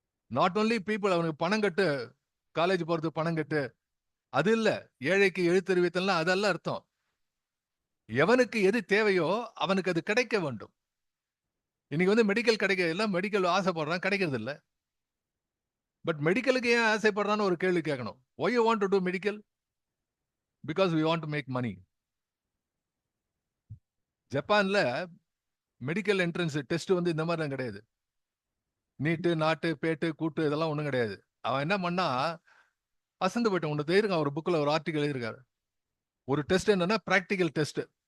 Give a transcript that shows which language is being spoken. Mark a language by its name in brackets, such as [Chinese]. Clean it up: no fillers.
[English] not only people, [Tamil] அவனுக்கு பணம் கட்டு, college போறது பணம் கட்டு, அது இல்ல. ஏழைக்கு எழுத்தறிவித்தல்னா அதெல்லாம் அர்த்தம். எவனுக்கு எது தேவையோ அவனுக்கு அது கிடைக்க வேண்டும். இன்னைக்கு வந்து மெடிக்கல் கிடைக்க எல்லாம் மெடிக்கல் ஆசைப்படுறான், கிடைக்கிறது இல்ல. பட் மெடிக்கலுக்கு ஏன் ஆசைப்படுறான்னு ஒரு கேள்வி கேட்கணும். [English] Why you want to do medical? Because we want to make money. [Tamil] ஜப்பான்ல மெடிக்கல் என்ட்ரன்ஸ் டெஸ்ட் வந்து இந்த மாதிரி கிடையாது. நீட்டு, நாட்டு, பேட்டு, கூட்டு இதெல்லாம் ஒண்ணும் கிடையாது. அவன் என்ன பண்ணா, அசந்து போயிட்டான். ஒண்ணு தெரியும், ஒரு புக்ல ஒரு ஆர்டிகல் எழுதியிருக்காரு. ஒரு டெஸ்ட் என்னன்னா பிராக்டிக்கல் டெஸ்ட்.